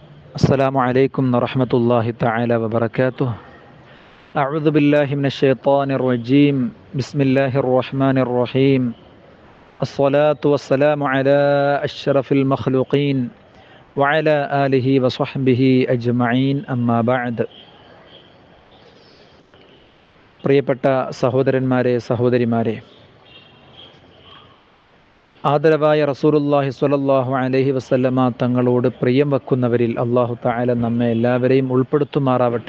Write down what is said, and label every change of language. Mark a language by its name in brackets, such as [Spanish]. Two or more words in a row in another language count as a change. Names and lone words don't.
[Arabic] السلام عليكم ورحمة الله تعالى وبركاته. أعوذ بالله من الشيطان الرجيم. بسم الله الرحمن الرحيم. الصلاة والسلام على أشرف المخلوقين وعلى آله وصحبه أجمعين أما بعد. [Malayalam] പ്രിയപ്പെട്ട സഹോദരന്മാരെ സഹോദരിമാരെ, ആദരവായ റസൂലുള്ളാഹി [Arabic] صلى الله عليه وسلم [Malayalam] തങ്ങളോട് പ്രിയം വെക്കുന്നവരിൽ [Arabic] الله تعالى [Malayalam] നമ്മെ എല്ലാവരെയും ഉൾപ്പെടുത്തുമാറാവട്ടെ.